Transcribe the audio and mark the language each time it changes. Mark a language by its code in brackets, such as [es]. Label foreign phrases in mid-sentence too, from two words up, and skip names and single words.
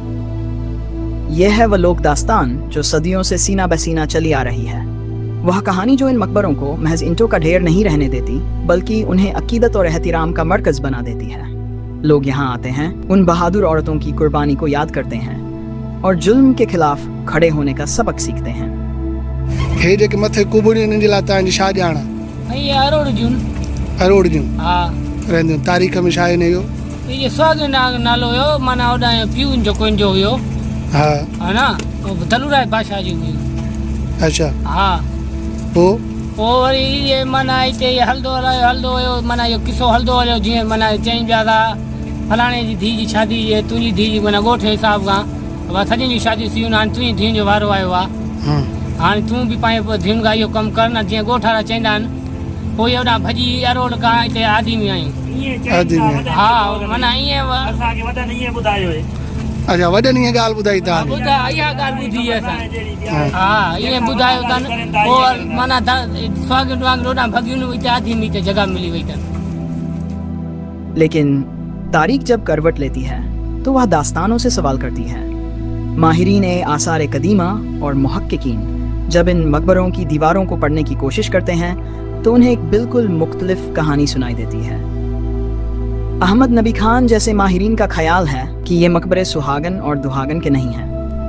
[ur] یہ ہے وہ لوک داستان جو صدیوں سے سینہ بسینہ چلی آ رہی ہے. وہ کہانی جو ان مقبروں کو محض اینٹوں کا ڈھیر نہیں رہنے دیتی، بلکہ انہیں عقیدت اور احترام کا مرکز بنا دیتی ہے. لوگ یہاں آتے ہیں، ان بہادر عورتوں کی قربانی کو یاد کرتے ہیں اور ظلم کے خلاف کھڑے ہونے کا سبق سیکھتے ہیں. हे जेके मथे कुबड़ी न दिलाता है शा जाना [sd] ये अरोड़ जूं हां रहंदियूं। तारीख़ में छा आहे ने इहो? ये सुहागन नालो हो, माना ओडा पीउन जो कोइन जो हुयो, हा है ना, दलुराय बादशाह जी हुयो। अच्छा, हाँ, पोइ वरी ये माना हिते हलंदो हुयो, माना इहो किसो हलंदो हलियो। जीअं माना चई पिया था फलाणे जी धीउ जी शादी, ये तुंहिंजी धीउ जी माना ॻोठ जे हिसाब खां सॼियुनि जी शादियूं थी, हाणे तुंहिंजी धीउ जो वारो आयो आहे। हाणे तूं बि पंहिंजे धीउनि खां इहो कमु कर न, जीअं ॻोठ वारा चवंदा आहिनि। पोइ होॾां भॼी अरोड़ खां हिते आदिमी आहियूं। हा, माना ईअं असांखे वॾनि ईअं ॿुधायो। अच्छा, वॾनि ईअं ॻाल्हि ॿुधाई अथनि? इहा ॻाल्हि ॿुधी असां। हा, ईअं ॿुधायो अथनि। पोइ माना सुहागन वांगुरु होॾां भॻियुनि हिते आदिमी ते जगह मिली वई अथनि। [ur] لیکن تاریخ جب کروٹ لیتی ہے تو وہ داستانوں سے سوال کرتی ہے. ماہرین آثار قدیمہ اور محققین جب ان مقبروں کی دیواروں کو پڑھنے کی کوشش کرتے ہیں تو انہیں ایک بالکل مختلف کہانی سنائی دیتی ہے. احمد نبی خان جیسے ماہرین کا خیال ہے کہ یہ مقبرے سہاگن اور دہاگن کے نہیں ہیں.